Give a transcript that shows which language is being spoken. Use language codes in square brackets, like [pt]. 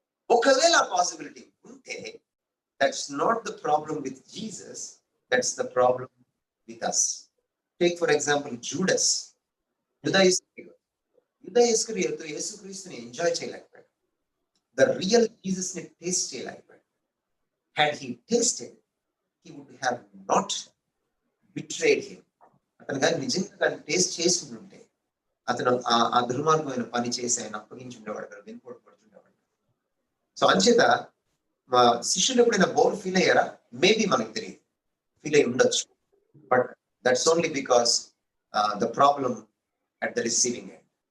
[en] ఒకవేళ ఆ పాసిబిలిటీ ఉంటే that's not the problem with Jesus, that's the problem with us. Take for example [te] Judas. యూదా ఇస్కరియోతు యేసుక్రీస్తుని ఎంజాయ్ చేయలేకపోయాడు. [en] the real Jesus [te] ని టేస్ట్ చేయలేకపోయాడు. [en] Had he tasted, he would have not betrayed him. [te] అతను కానీ నిజంగా టేస్ట్ చేసి ఉంటే అతను ఆ దుర్మార్గమైన పని చేసి ఆయన అప్పగించి ఉండేవాడు కదా, వెనుకోడు పడుతుండేవాడు. సో అంచేత మా శిష్యులు ఎప్పుడైనా బోర్ ఫీల్ అయ్యారా? [en] maybe [te] మనకు తెలియదు, ఫీల్ అయ్యి ఉండొచ్చు. [en] But that's only because the problem at the receiving end.